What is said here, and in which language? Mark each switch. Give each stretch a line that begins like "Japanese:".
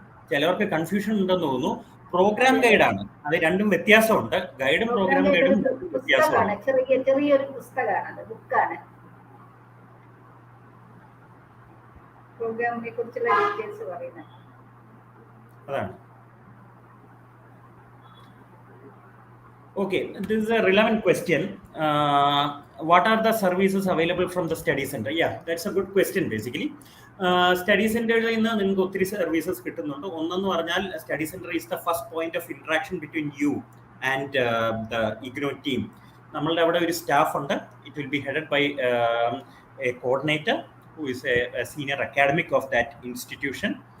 Malayalam: ചിലവർക്ക് കൺഫ്യൂഷൻ ഉണ്ടെന്ന് തോന്നുന്നു. പ്രോഗ്രാം ഗൈഡാണ്, അത് രണ്ടും വ്യത്യാസമുണ്ട്. ഗൈഡും പ്രോഗ്രാം ഗൈഡും വ്യത്യാസമാണ്. ചെറിയൊരു പുസ്തകമാണ്, ബുക്കാണ്. പ്രോഗ്രാമിനെ കുറിച്ചുള്ള ഡീറ്റെയിൽസ് പറയുന്നത് അതാണ്.
English: Okay, this is a relevant question. What are the services available from the study center? Yeah, that's a good question basically.
Malayalam: Study സെന്ററിൽ നിന്ന് നിങ്ങൾക്ക് ഒത്തിരി സർവീസസ് കിട്ടുന്നുണ്ട്. ഒന്നെന്ന് പറഞ്ഞാൽ
English: Study centre is the first point of interaction between you and the IGNOU team.
Malayalam: നമ്മളുടെ അവിടെ ഒരു സ്റ്റാഫ് ഉണ്ട്.
English: It will be headed by a coordinator who is a senior academic of that institution.